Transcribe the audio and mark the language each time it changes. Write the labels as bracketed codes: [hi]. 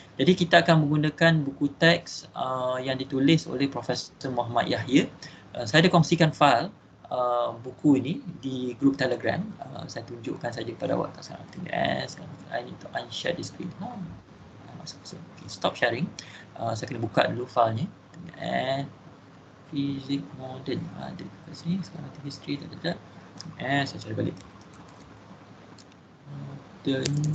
[ms] Jadi kita akan menggunakan buku teks yang ditulis oleh Profesor Muhammad Yahya. Saya ada kongsikan file buku ini di grup Telegram. Saya tunjukkan saja kepada awak. [en] I need to unshare the screen. Okay, stop sharing. [ms] Saya kena buka dulu filenya. Fizik moden ada kat sini. Sekarang nanti history tak. Saya cari balik. Modern.